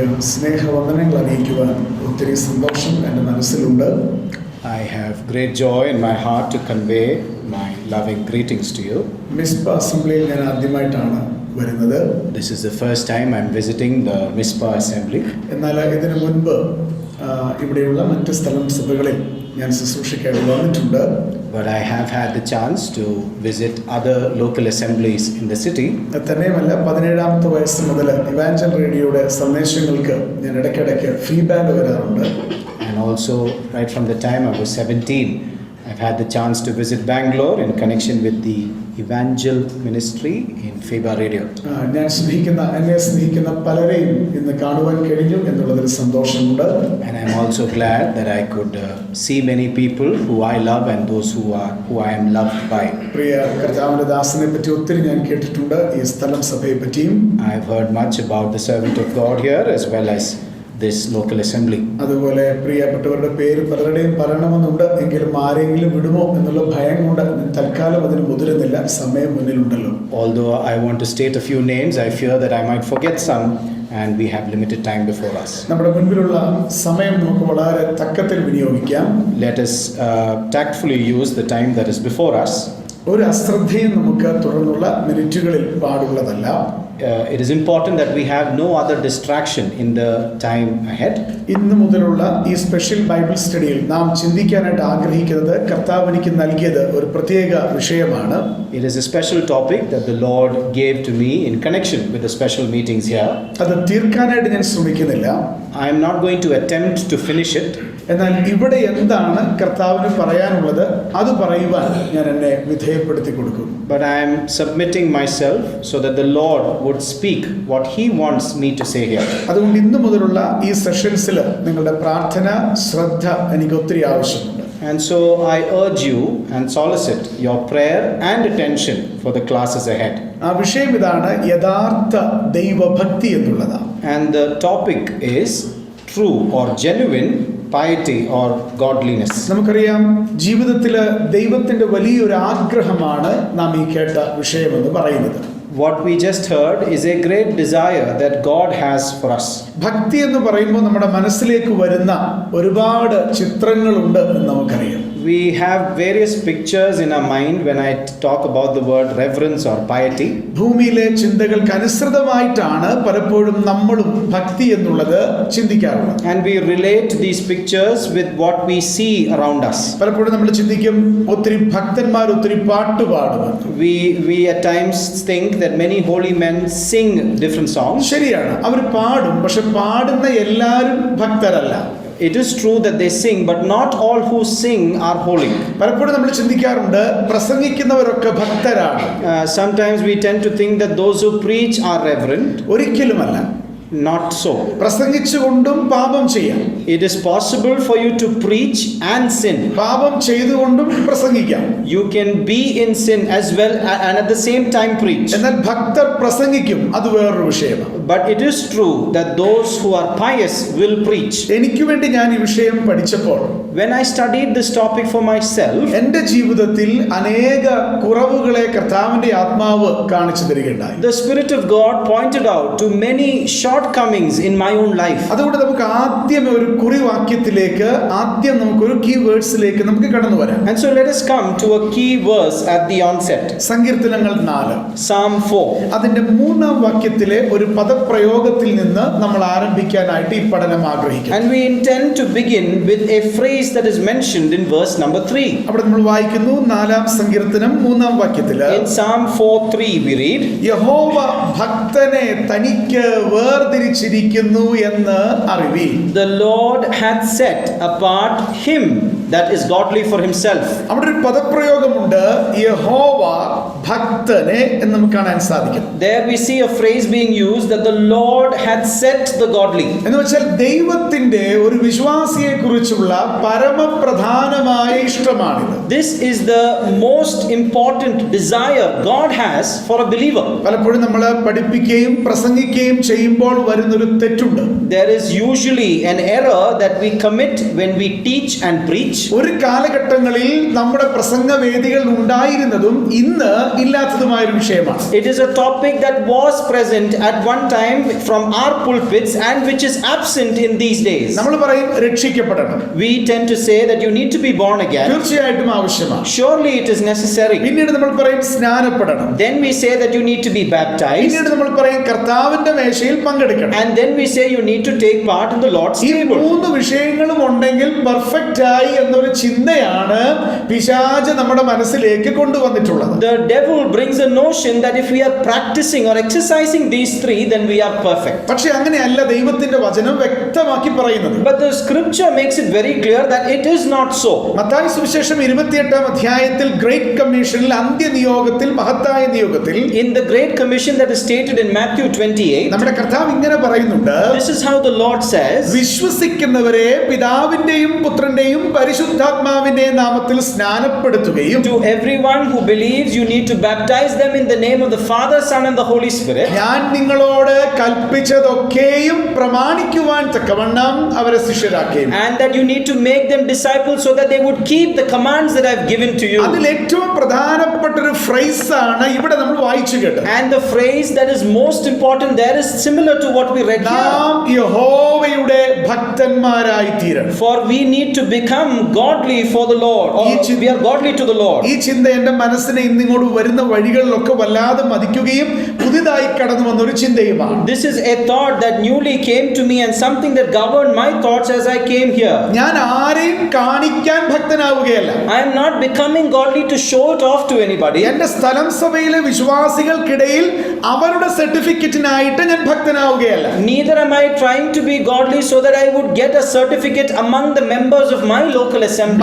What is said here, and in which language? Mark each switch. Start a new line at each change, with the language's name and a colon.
Malayalam: സ്നേഹവന്ദനങ്ങൾ അറിയിക്കുവാൻ ഒത്തിരി സന്തോഷം എൻ്റെ മനസ്സിലുണ്ട്.
English: I have great joy in my heart to convey my loving greetings to you.
Malayalam: Mizpah അസംബ്ലിയിൽ ഞാൻ ആദ്യമായിട്ടാണ് വരുന്നത്.
English: This is the first time I'm visiting the Mispa Assembly.
Malayalam: എന്നാൽ ഇതിനു മുൻപ് ഇവിടെയുള്ള മറ്റ് സ്ഥലം സഭകളിൽ ഞാൻ ശുശ്രൂഷിക്കായിട്ട് വന്നിട്ടുണ്ട്.
English: But I have had the chance to visit other local assemblies in the city.
Malayalam: തന്നെയുമല്ല 17ാമത്തെ വയസ്സ് മുതൽ ഇവാഞ്ചൽ റേഡിയോയുടെ സന്ദേശങ്ങൾക്ക് ഞാൻ ഇടയ്ക്കിടയ്ക്ക് ഫീഡ്ബാക്ക് വരാറുണ്ട്.
English: And also right from the time I was 17, I've had the chance to visit Bangalore in connection with the Evangel Ministry in FEBA Radio.
Malayalam: എന്നെ സ്നേഹിക്കുന്ന പലരെയും ഇന്ന് കാണുവാൻ കഴിഞ്ഞു എന്നുള്ളതിൽ സന്തോഷമുണ്ട്.
English: And I'm also glad that I could see many people who I love and those who I am loved by.
Malayalam: പ്രിയ കർത്താവിന്റെ ദാസനെ പറ്റി ഒത്തിരി ഞാൻ കേട്ടിട്ടുണ്ട്. ഈ സ്ഥലം സഭയെ പറ്റിയും
English: I've heard much about the servant of God here as well as this local assembly.
Malayalam: അതുപോലെ പ്രിയപ്പെട്ടവരുടെ പേര് പലരുടെയും പറയണമെന്നുണ്ട്. എങ്കിലും ആരെങ്കിലും വിടുമോ എന്നുള്ള ഭയം കൊണ്ട് തൽക്കാലം അതിന് മുതിരുന്നില്ല. സമയം മുന്നിലുണ്ടല്ലോ.
English: Although I want to state a few names, I fear that I might forget some and we have limited time before us.
Malayalam: നമ്മുടെ മുൻപിലുള്ള സമയം നമുക്ക് വളരെ തക്കത്തിൽ വിനിയോഗിക്കാം.
English: Let us tactfully use the time that is before us.
Malayalam: ഒരു അശ്രദ്ധയും നമുക്ക് തുടർന്നുള്ള മിനിറ്റുകളിൽ പാടുള്ളതല്ല.
English: it is important that we have no other distraction in the time ahead.
Malayalam: ഇന്ന് മുതലുള്ള ഈ സ്പെഷ്യൽ ബൈബിൾ സ്റ്റഡിയിൽ നാം ചിന്തിക്കാനായിട്ട് ആഗ്രഹിക്കുന്നത് കർത്താവ് എനിക്ക് നൽകിയത് ഒരു പ്രത്യേക വിഷയമാണ്.
English: It is a special topic that the Lord gave to me in connection with the special meetings here.
Malayalam: അത് തീർക്കാനായിട്ട് ഞാൻ ശ്രമിക്കുന്നില്ല.
English: I am not going to attempt to finish it.
Malayalam: എന്നാൽ ഇവിടെ എന്താണ് കർത്താവിന് പറയാനുള്ളത് അത് പറയുവാൻ ഞാൻ എന്നെ വിധേയപ്പെടുത്തി കൊടുക്കും.
English: But I am submitting myself so that the Lord would speak what He wants me to say here.
Malayalam: അതുകൊണ്ട് ഇന്ന് മുതലുള്ള ഈ സെഷൻസിൽ നിങ്ങളുടെ പ്രാർത്ഥന ശ്രദ്ധ എനിക്ക് ഒത്തിരി ആവശ്യമുണ്ട്.
English: And so I urge you and solicit your prayer and attention for the classes ahead.
Malayalam: ആ വിഷയം ഇതാണ്, യഥാർത്ഥ ദൈവഭക്തി എന്നുള്ളതാണ്.
English: And the topic is true or genuine piety or godliness.
Malayalam: നമുക്കറിയാം ജീവിതത്തിൽ ദൈവത്തിൻ്റെ വലിയൊരു ആഗ്രഹമാണ് നാം ഈ കേട്ട വിഷയമെന്ന് പറയുന്നത്.
English: What we just heard is a great desire that God has for us.
Malayalam: ഭക്തി എന്ന് പറയുമ്പോൾ നമ്മുടെ മനസ്സിലേക്ക് വരുന്ന ഒരുപാട് ചിത്രങ്ങളുണ്ട് എന്ന് നമുക്കറിയാം.
English: We have various pictures in our mind when I talk about the word reverence or piety.
Malayalam: ഭൂമിയിലെ ചിന്തകൾക്ക് അനുസൃതമായിട്ടാണ് പലപ്പോഴും നമ്മളും ഭക്തി എന്നുള്ളത് ചിന്തിക്കാറുള്ളത്.
English: And we relate these pictures with what we see around us.
Malayalam: പലപ്പോഴും നമ്മൾ ചിന്തിക്കും ഒത്തിരി ഭക്തന്മാർ ഒത്തിരി പാട്ട് പാടും.
English: We at times think that many holy men sing different songs.
Malayalam: ശരിയാണ്, അവർ പാടും, പക്ഷെ പാടുന്ന എല്ലാവരും ഭക്തരല്ല.
English: It is true that they sing, but not all who sing are holy.
Malayalam: പലപ്പോഴും നമ്മൾ ചിന്തിക്കാറുണ്ട് പ്രസംഗിക്കുന്നവരൊക്കെ ഭക്തരാണ്.
English: Sometimes we tend to think that those who preach are reverent.
Malayalam: ഒരിക്കലുമല്ല.
English: Not so.
Malayalam: പ്രസംഗിച്ചുകൊണ്ടും പാപം ചെയ്യാം.
English: It is possible for you to preach and sin.
Malayalam: പാപം ചെയ്തുകൊണ്ടും പ്രസംഗിക്കാം.
English: You can be in sin as well and at the same time preach.
Malayalam: എന്നാൽ ഭക്തർ പ്രസംഗിക്കും, അത് വേറൊരു വിഷയമാണ്.
English: But it is true that those who are pious will preach.
Malayalam: എനിക്ക് വേണ്ടി ഞാൻ ഈ വിഷയം പഠിച്ചപ്പോൾ
English: When I studied this topic for myself,
Malayalam: എൻ്റെ ജീവിതത്തിൽ അനേക കുറവുകളെ കർത്താവിന്റെ ആത്മാവ് കാണിച്ചു തരികയുണ്ടായി.
English: the Spirit of God pointed out to many shortcomings in my own life.
Malayalam: അതുകൊണ്ട് നമുക്ക് ആദ്യം ഒരു കുറിവാക്യത്തിലേക്ക്, ആദ്യം നമുക്കൊരു കീ വേർഡ്സിലേക്ക് നമുക്ക് കടന്നു വരാം.
English: And so let us come to a key verse at the onset.
Malayalam: സങ്കീർത്തനങ്ങൾ 4
English: Psalm 4.
Malayalam: അതിന്റെ 3-ാം വാക്യത്തിലെ ഒരു പദപ്രയോഗത്തിൽ നിന്ന് നമ്മൾ ആരംഭിക്കാനായിട്ട് ഈ പഠനം ആഗ്രഹിക്കുന്നു.
English: And we intend to begin with a phrase that is mentioned in verse number 3.
Malayalam: അവിടെ നമ്മൾ വായിക്കുന്നു 4-ാം സങ്കീർത്തനം 3-ാം വാക്യത്തില്
English: In Psalm 4:3 we read,
Malayalam: യഹോവ ഭക്തനെ തനിക്ക് വേർതിരിച്ചിരിക്കുന്നു എന്ന് അറിവീൻ.
English: the Lord hath set apart him that is godly for himself.
Malayalam: അവിടെ ഒരു പദപ്രയോഗമുണ്ട്, യഹോവ ഭക്തനെ എന്ന് നമുക്ക് കാണാൻ സാധിക്കും.
English: There we see a phrase being used that the Lord hath set the godly.
Malayalam: എന്ന് വെച്ചാൽ ദൈവത്തിന്റെ ഒരു വിശ്വാസിയെ കുറിച്ചുള്ള പരമപ്രധാനമായ ഇഷ്ടമാണിത്.
English: This is the most important desire God has for a believer.
Malayalam: പലപ്പോഴും നമ്മൾ പഠിപ്പിക്കുകയും പ്രസംഗിക്കുകയും ചെയ്യുമ്പോൾ വരുന്നൊരു തെറ്റുണ്ട്.
English: There is usually an error that we commit when we teach and preach.
Malayalam: ഒരു കാലഘട്ടങ്ങളിൽ നമ്മുടെ പ്രസംഗവേദികൾ ഉണ്ടായിരുന്നതും ഇന്ന് ഇല്ലാത്തതുമായ ഒരു വിഷയമാണ്.
English: It is a topic that was present at one time from our pulpits and which is absent in these days.
Malayalam: നമ്മൾ പറയും രക്ഷിക്കപ്പെടണം.
English: We tend to say that you need to be born again.
Malayalam: തീർച്ചയായിട്ടും ആവശ്യമാണ്.
English: Surely it is necessary.
Malayalam: പിന്നീട് നമ്മൾ പറയും സ്നാനപ്പെടണം.
English: Then we say that you need to be baptized.
Malayalam: പിന്നീട് നമ്മൾ പറയും കർത്താവിന്റെ മേശയിൽ പങ്കെടുക്കണം.
English: And then we say you need to take part in the Lord's
Malayalam: ഈ
English: table.
Malayalam: 3 വിഷയങ്ങളും ഉണ്ടെങ്കിൽ പെർഫെക്റ്റ് ആയി എന്നൊരു ചിന്തയാണ് പിശാച് നമ്മുടെ മനസ്സിലേക്ക് കൊണ്ടുവന്നിട്ടുള്ളത്.
English: The devil brings a notion that if we are practicing or exercising these 3, then we are perfect.
Malayalam: പക്ഷെ അങ്ങനെയല്ല ദൈവത്തിന്റെ വചനം വ്യക്തമാക്കി പറയുന്നത്.
English: But the scripture makes it very clear that it is not so.
Malayalam: Mathai സുവിശേഷം 28-ാം അധ്യായത്തിൽ ഗ്രേറ്റ് കമ്മീഷനിൽ അന്ത്യനിയോഗത്തിൽ മഹത്തായ നിയോഗത്തിൽ
English: In the Great Commission that is stated in Matthew 28,
Malayalam: നമ്മുടെ കർത്താവ് ഇങ്ങനെ പറയുന്നുണ്ട്,
English: this is how the Lord says,
Malayalam: വിശ്വസിക്കുന്നവരെ പിതാവിന്റെയും പുത്രന്റെയും പരിശുദ്ധാത്മാവിന്റെയും നാമത്തിൽ സ്നാനപ്പെടുത്തുകയും
English: to everyone who believes you need to baptize them in the name of the Father, Son and the Holy Spirit,
Malayalam: ഞാൻ നിങ്ങളോട് കൽപ്പിച്ചതൊക്കെയും പ്രമാണിക്കുവാൻ തക്കവണ്ണം അവരെ ശിഷ്യരാക്കുകയും
English: and that you need to make them disciples so that they would keep the commands that I have given to you.
Malayalam: അതിൽ ഏറ്റവും പ്രധാനപ്പെട്ട ഒരു ഫ്രേസാണ് ഇവിടെ നമ്മൾ വായിച്ചു കേട്ടത്.
English: And the phrase that is most important there is similar to what we read here.
Malayalam: നാം യഹോവയുടെ ഭക്തന്മാരായി തീരണം.
English: For we need to become godly for the Lord, or we are godly to the Lord.
Malayalam: ഈ ചിന്ത എൻ്റെ മനസ്സിനെ ഇന്നിങ്ങോട്ട് വരുന്ന വഴികളിലൊക്കെ വല്ലാതെ മതിക്കുകയും പുതിയതായി കടന്നു വന്ന ഒരു ചിന്തയുമാണ്.
English: This is a thought that newly came to me and something that governed my thoughts as I came here.
Malayalam: ഞാൻ ആരെയും കാണിക്കാൻ ഭക്തനാവുകയല്ല.
English: I am not becoming godly to show it off to anybody.
Malayalam: എന്റെ സ്ഥലം സഭയിലെ വിശ്വാസികൾക്കിടയിൽ അവരുടെ സർട്ടിഫിക്കറ്റിനായിട്ട് ഞാൻ ഭക്തനാവുകയല്ല.
English: Neither am I trying to be godly so that I would get a certificate among the members of my local assembly.